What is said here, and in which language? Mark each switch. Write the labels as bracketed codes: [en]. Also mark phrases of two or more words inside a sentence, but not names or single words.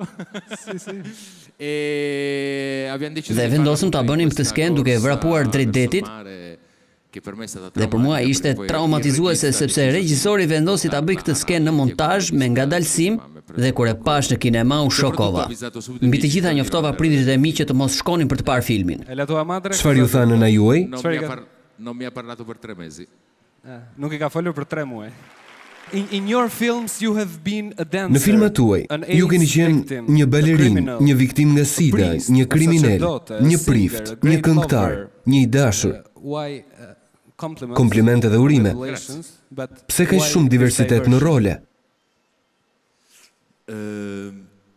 [it] Sì. E abbiamo deciso [sq] Dhe [it] di [sq] vendosëm ta [it] farla [sq] bënim [it] in [sq] këtë [it] questa [sq] skenë duke [it] corsa [sq] vrapuar drejt [it] verso il [sq] detit. [it] mare, che per me è stata [sq] Dhe për mua ishte traumatizuese sepse regjisori vendosi ta bëj këtë skenë në montazh me ngadalësim dhe kur e pash në kinema u shokova. Mbi të gjitha njoftova prindrit e mi që të mos shkonin për të parë filmin. [it] E la tua madre? [sq] Çfarë ju tha nëna juaj? [it] Non mi ha parlato per 3 mesi. [sq] Nuk I ka folur për 3 muaj. [en] In your films you have been a dancer. [sq] Në filmat tuaj, ju keni qenë një balerin, një viktim nga sida, një kriminal, një prift, një këngëtar, një I dashur. [en] Why [sq] Komplimente dhe urime. Pse ka shumë diversitet në role?